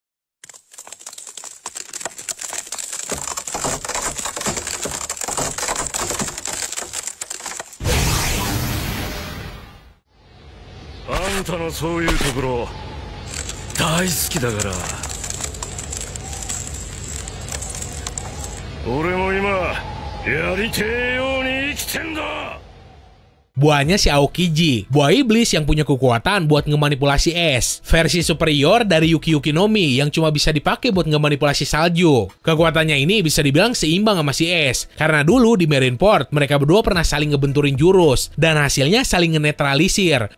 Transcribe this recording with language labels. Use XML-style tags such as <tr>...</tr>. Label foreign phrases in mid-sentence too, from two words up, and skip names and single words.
<ja>あんたのそういうところ大好きだから。俺も今やりてえように生きてんだ。</ja> <id>Buahnya si Aokiji, buah iblis yang punya kekuatan buat ngemanipulasi es. Versi superior dari Yuki Nomi yang cuma bisa dipakai buat ngemanipulasi salju. Kekuatannya ini bisa dibilang seimbang sama si es, karena dulu di Marineford mereka berdua pernah saling ngebenturin jurus, dan hasilnya saling ngenetralisir.</id>